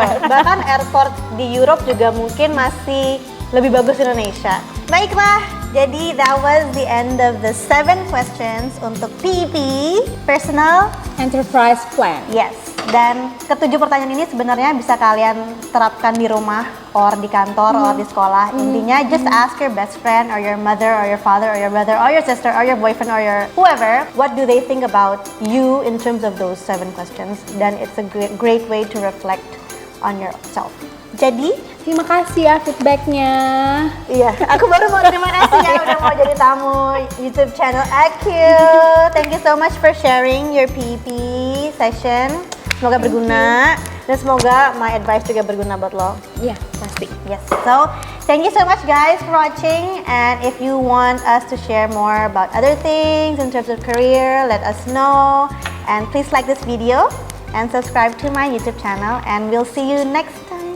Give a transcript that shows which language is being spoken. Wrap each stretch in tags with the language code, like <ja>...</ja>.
<id>Bahkan airport di Europe juga mungkin masih lebih bagus Indonesia. Baiklah, jadi</id> <en>that was the end of the 7 questions</en> <id>untuk</id> <en>PEP, Personal Enterprise Plan. Yes,</en> <id>dan ke-7 pertanyaan ini sebenarnya bisa kalian terapkan di rumah, or di kantor, or di sekolah. Intinya</id> <en>just ask your best friend, or your mother, or your father, or your brother, or your sister, or your boyfriend, or your whoever, what do they think about you in terms of those 7 questions.</en> <id>Dan</id> <en>it's a great way to reflect on yourself.</en> <id>Jadi, Terima kasih ya feedbacknya. iya, aku baru mau terima kasih ya udah mau jadi tamu YouTube channel AQ.</id> <en>Thank you so much for sharing your PEP session.</en> <id>Semoga berguna dan semoga</id> <en>my advice</en> <id>juga berguna buat lo. Iya, pasti.</id> <en>Yes. So, thank you so much guys for watching, and if you want us to share more about other things in terms of career, let us know. And please like this video and subscribe to my YouTube channel, and we'll see you next</en>